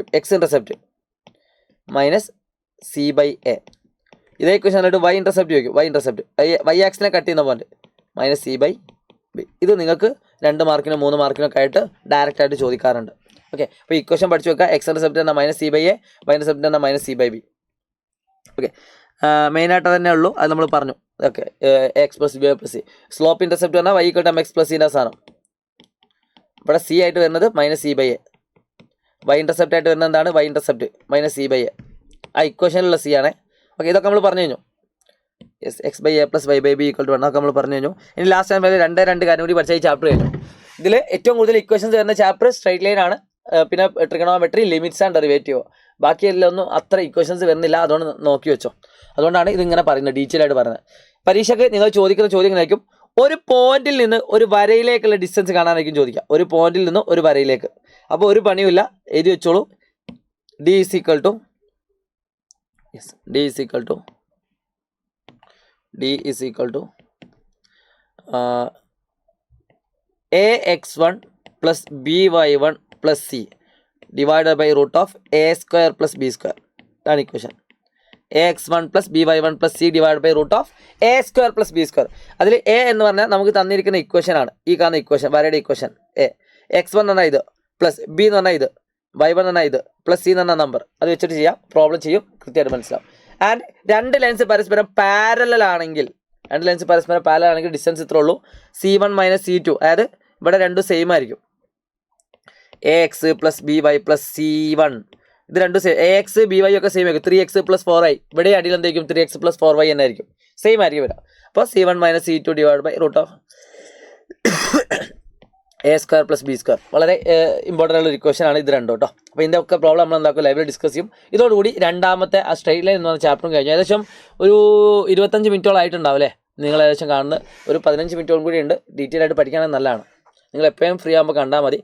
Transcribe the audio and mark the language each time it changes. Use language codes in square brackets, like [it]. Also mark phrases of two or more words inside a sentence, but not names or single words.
[en] x intercept -c/a. [ml] ഇതേ ഇക്വേഷൻ തന്നിട്ട് [en] y intercept [ml] ചോദിക്കും. [en] y intercept y axisine cut [ml] ചെയ്യുന്ന പോയിന്റ് -c/b. ഇത് നിങ്ങൾക്ക് 2 മാർക്കിനോ 3 മാർക്കിനൊക്കെ ആയിട്ട് ഡയറക്റ്റ് ആയിട്ട് ചോദിക്കാറുണ്ട്. ഓക്കെ, അപ്പോൾ ഇക്വേഷൻ പഠിച്ചു വെക്കുക. [en] x intercept [ml] എന്നാൽ -c/a, [en] y intercept [ml] എന്നാൽ -c/b. ഓക്കെ, മെയിനായിട്ട് തന്നെ ഉള്ളൂ, അത് നമ്മൾ പറഞ്ഞു. ഓക്കെ, x + b + c. [en] slope intercept [ml] പറഞ്ഞാൽ y = mx + c സാധനം. ഇവിടെ c ആയിട്ട് വരുന്നത് -c/a. [en] y intercept [ml] ആയിട്ട് വരുന്നത് എന്താണ്, [en] y intercept [ml] -c/a. ആ ഇക്വേഷനിലുള്ള c ആണ്. ഓക്കെ, ഇതൊക്കെ നമ്മൾ പറഞ്ഞു കഴിഞ്ഞു. യെസ്, x/a + y/b = 1 ഒക്കെ നമ്മൾ പറഞ്ഞു കഴിഞ്ഞു. ഇനി [en] last time [ml] 2 കാര്യം കൂടി പഠിച്ച ഈ ചാപ്റ്റർ കഴിഞ്ഞു. ഇതിൽ ഏറ്റവും കൂടുതൽ ഇക്വേഷൻസ് വരുന്ന ചാപ്റ്റർ [en] straight line [ml] ആണ്. പിന്നെ [en] trigonometry, limits and derivative. [ml] ബാക്കിയെല്ലാം ഒന്നും അത്ര ഇക്വേഷൻസ് വരുന്നില്ല, അതുകൊണ്ട് നോക്കി വെച്ചോ. അതുകൊണ്ടാണ് ഇതിങ്ങനെ പറയുന്നത്, ഡീറ്റെയിൽ ആയിട്ട് പറയുന്നത്. പരീക്ഷയ്ക്ക് നിങ്ങൾ ചോദിക്കുന്ന ചോദ്യങ്ങളായിരിക്കും, ഒരു പോയിന്റിൽ നിന്ന് ഒരു വരയിലേക്കുള്ള ഡിസ്റ്റൻസ് കാണാനായിരിക്കും ചോദിക്കുക. ഒരു പോയിന്റിൽ നിന്ന് ഒരു വരയിലേക്ക്. അപ്പോൾ ഒരു പണിയുമില്ല, എഴുതി വെച്ചോളൂ. [en] d ax1 + by1 + c divided by √a² + b². ഇതാണ് ഇക്വേഷൻ. ax1 + by1 + c divided by √a² + b². [ml] അതിൽ a എന്ന് പറഞ്ഞാൽ നമുക്ക് തന്നിരിക്കുന്ന ഇക്വേഷനാണ്. ഈ കാണുന്ന ഇക്വേഷൻ, വരയുടെ ഇക്വേഷൻ a. x1 എന്ന് പറഞ്ഞാൽ ഇത്, പ്ലസ് b എന്ന് പറഞ്ഞാൽ ഇത്, y1 എന്ന് പറഞ്ഞാൽ ഇത്, പ്ലസ് c എന്ന് പറഞ്ഞാൽ നമ്പർ. അത് വെച്ചിട്ട് ചെയ്യാം, പ്രോബ്ലം ചെയ്യും, കൃത്യമായിട്ട് മനസ്സിലാവും. ആൻഡ് രണ്ട് ലൈൻസ് പരസ്പരം പാരലൽ ആണെങ്കിൽ ഡിസ്റ്റൻസ് ഇത്രേ ഉള്ളൂ, c1 - c2. അതായത് ഇവിടെ രണ്ടും സെയിം ആയിരിക്കും. ax + by + c1 ഇത് രണ്ടും സെയിം. ax by ഒക്കെ സെയിം ആയിരിക്കും. 3x + 4y. ഇവിടെ അടിയിൽ എന്തായിരിക്കും, 3x + 4y എന്നായിരിക്കും, സെയിം ആയിരിക്കും വരാം. [en] അപ്പോൾ c1 - c2 divided by √a² + b². [ml] വളരെ ഇമ്പോർട്ടൻ്റ് ഉള്ള ഒരു ഇക്വേഷൻ ആണ് ഇത് രണ്ടും കേട്ടോ. അപ്പോൾ ഇതിൻ്റെ ഒക്കെ പ്രോബ്ലം നമ്മൾ എന്താക്കും, [en] liveil discuss [ml] ചെയ്യും. ഇതോടുകൂടി രണ്ടാമത്തെ ആ [en] straight line [ml] എന്ന് പറഞ്ഞ ചാപ്റ്ററും കഴിഞ്ഞു. ഏകദേശം ഒരു 25 മിനിറ്റോളം ആയിട്ടുണ്ടാവും അല്ലേ നിങ്ങൾ ഏകദേശം കാണുന്നത്. ഒരു 15 മിനിറ്റോളം കൂടി ഉണ്ട്. ഡീറ്റെയിൽ ആയിട്ട് പഠിക്കുകയാണെങ്കിൽ നല്ലതാണ്. നിങ്ങൾ എപ്പോഴും ഫ്രീ ആകുമ്പോൾ കണ്ടാൽ മതി.